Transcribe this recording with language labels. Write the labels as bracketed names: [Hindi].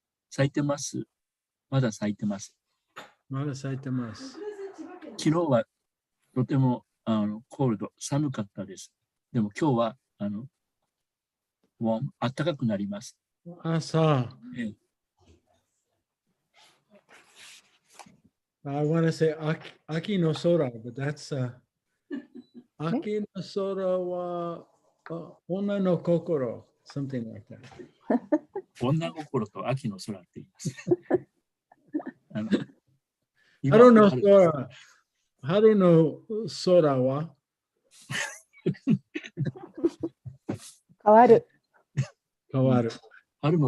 [Japanese] 咲いてます。まだ咲いてます。まだ咲いてます。昨日はとてもコールド、寒かったです。でも今日は暖かくなります。朝。 [English] I want to say [Japanese] Aki no Sora, [English] but that's [Japanese] Aki no Sora wa Onna no Kokoro, [English] something like that. [Japanese] 女心と秋の空って言います。春の空、春の空は変わる。変わる。春も